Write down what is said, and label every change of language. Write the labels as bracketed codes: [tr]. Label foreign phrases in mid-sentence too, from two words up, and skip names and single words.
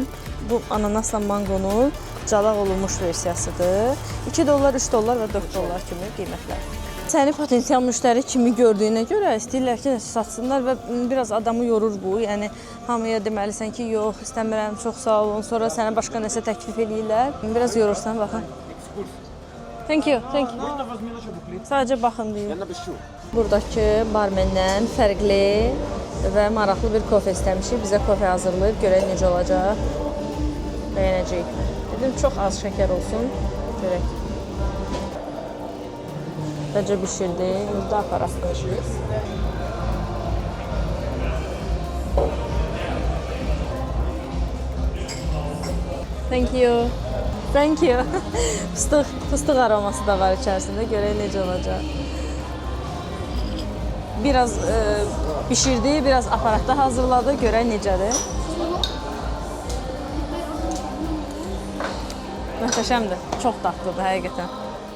[az] Bu ananasla mangonun calaq olunmuş versiyasıdır. 2 dollar, 3 dollar və 4 dollar kimi qiymətlər. Səni potensial müştəri kimi gördüyünə görə istəyirlər ki, nəsə satsınlar və biraz adamı yorur bu. Yəni hamıya deməlisən ki, yox, istəmirəm, çox sağ olun. Sonra sənə başqa nəsə təklif eləyirlər. Biraz yorursan, baxın. [en] Thank you, thank you. [az] Sadəcə baxın deyir. Buradakı barmendən fərqli və maraqlı bir kofe istəmişik. Bizə kofe hazırlayıb, görək necə olacaq. Bəyənəcəyik. Dedim, çox az şəkər olsun. Görək. Bəcə bişirdi, indi aparaq. [en] Thank you. Thank you. [az] Fıstıq aroması da var içərisində. Görək necə olacaq. Biraz bişirdi, biraz aparatda hazırladı. Görək necədir. Möhtəşəmdir. Çox dadlıdır həqiqətən.